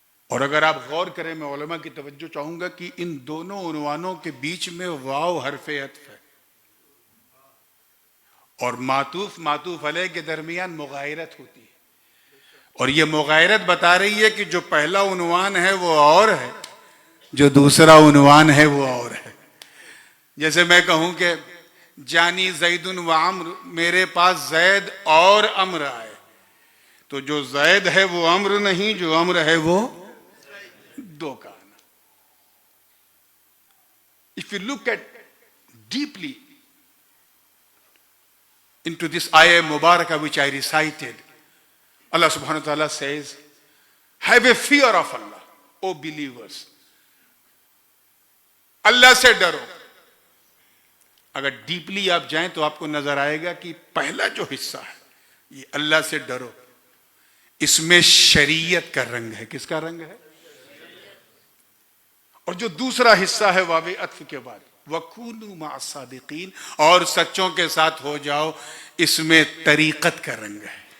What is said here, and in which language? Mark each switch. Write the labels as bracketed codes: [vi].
[ur] اور اگر آپ غور کریں، میں علماء کی توجہ چاہوں گا کہ ان دونوں عنوانوں کے بیچ میں واو حرف عطف ہے، اور معطوف علیہ کے درمیان مغایرت ہوتی ہے، اور یہ مغایرت بتا رہی ہے کہ جو پہلا عنوان ہے وہ اور ہے، جو دوسرا عنوان ہے وہ اور ہے. جیسے میں کہوں کہ [ar] جانی زید و عمر، [ur] میرے پاس زید اور عمر آئے، تو جو زید ہے وہ عمر نہیں، جو عمر ہے وہ دو کا آنا. [en] If you look at deeply into this ayah Mubarakah which I recited, Allah subhanahu wa ta'ala says, have a fear of Allah, O believers. [ur] اللہ سے ڈرو. اگر ڈیپلی آپ جائیں تو آپ کو نظر آئے گا کہ پہلا جو حصہ ہے یہ اللہ سے ڈرو، اس میں شریعت کا رنگ ہے. کس کا رنگ ہے؟ اور جو دوسرا حصہ ہے واو عطف کے بعد [ar] وَكُونُوا مَعَ الصَّادِقِينَ، [ur] اور سچوں کے ساتھ ہو جاؤ، اس میں طریقت کا رنگ ہے.